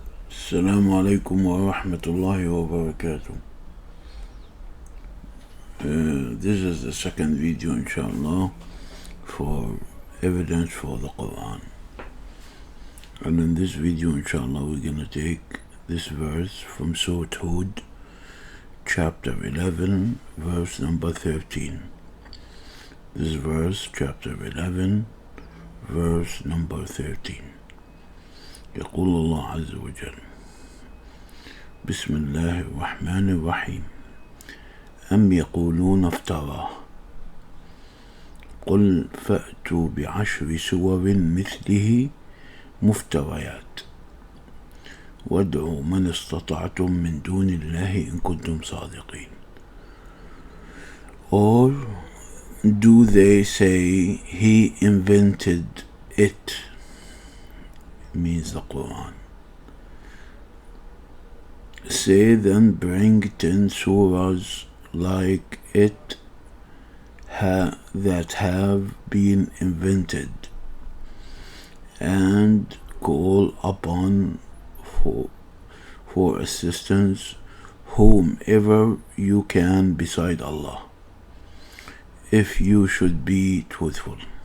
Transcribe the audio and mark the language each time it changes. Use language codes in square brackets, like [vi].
[ar] السلام عليكم ورحمة الله وبركاته. [en] This is the second video, inshallah, for evidence for the Quran. And in this video, inshallah, we're going to take this verse from Surah Hud, chapter 11, verse number 13. This verse, chapter 11, verse number 13. [ar] يقول الله عز وجل: بسم الله الرحمن الرحيم. أم يقولون افتراه قل فأتوا بعشر سور مثله مفتريات وادعوا من استطعتم من دون الله إن كنتم صادقين. [en] Or do they say he invented it? Means the Quran. Say then, bring 10 surahs like it that have been invented, and call upon for assistance whomever you can beside Allah, if you should be truthful.